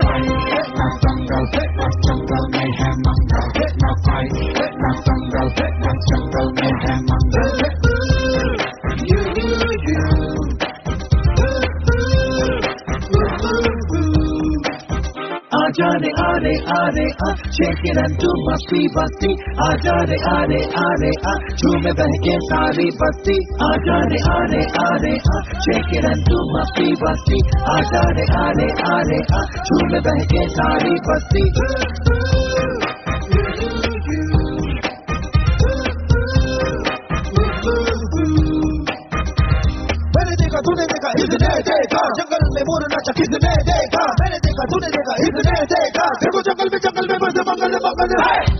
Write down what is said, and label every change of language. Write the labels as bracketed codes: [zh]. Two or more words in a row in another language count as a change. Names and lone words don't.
[hi] जंगल में है मंगल जंगल में है मंगल आजा रे आरे आरे आ [en] shake it and do [hi] मस्ती बस्ती आजा रे आरे आरे आ झूमे बहके सारी बस्ती आजा रे आरे आरे आ [en] shake it and do [hi] मस्ती बस्ती आजा रे आरे आरे आ झूमे बहके सारी बस्ती मैंने देखा तूने देखा इसने देखा जंगल में मोर नाचा किसने देखा मैंने देखा तूने देखा इसने देखा देखो जंगल में बस मंगल मंगल है